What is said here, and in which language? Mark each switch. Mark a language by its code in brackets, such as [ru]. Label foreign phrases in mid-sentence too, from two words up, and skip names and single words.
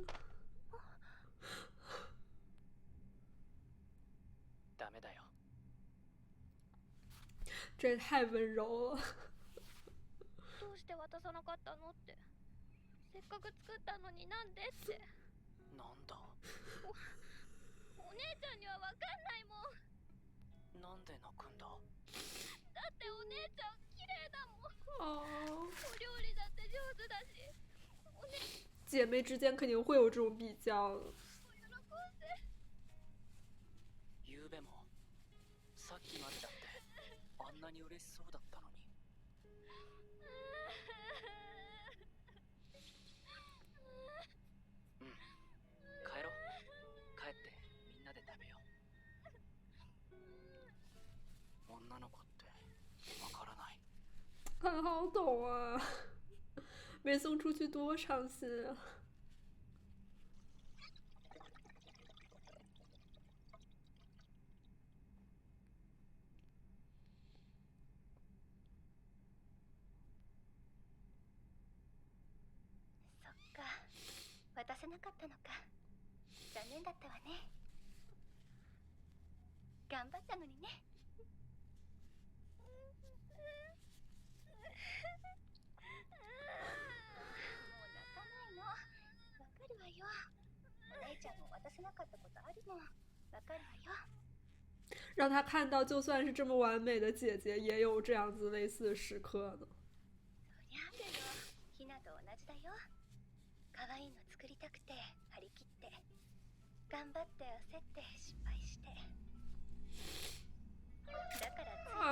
[ja] ダメだよ。 [zh] 这也太温柔了。 [ja] どうして渡さなかったのって。せっかく作ったのになんでって。なんだ。お姉ちゃんにはわかんないもん。なんで泣くんだ。だってお姉ちゃん綺麗だもん。 [zh] 哦。 [ja] お料理だって上手だし。 [zh] 姐妹之间肯定会有这种比较的。 [ja] ゆうべもさっきまでだってあんなに嬉しそうだったのに。うん、帰ろう。帰ってみんなで食べよう。女の子ってわからない。 [zh] 很好懂啊，没送出去多伤心啊！ [ja] そっか、渡せなかったのか。残念だったわね。頑張ったのにね。もう泣かないの。わかるわよ。お姉ちゃんも渡せなかったことあるもん。わかるわよ。 [zh] 让他看到，就算是这么完美的姐姐，也有这样子类似的时刻呢。 [ja] そりゃあるよ。ひなと同じだよ。可愛いの作りたくて張り切って頑張って焦って失敗してだからつい口出し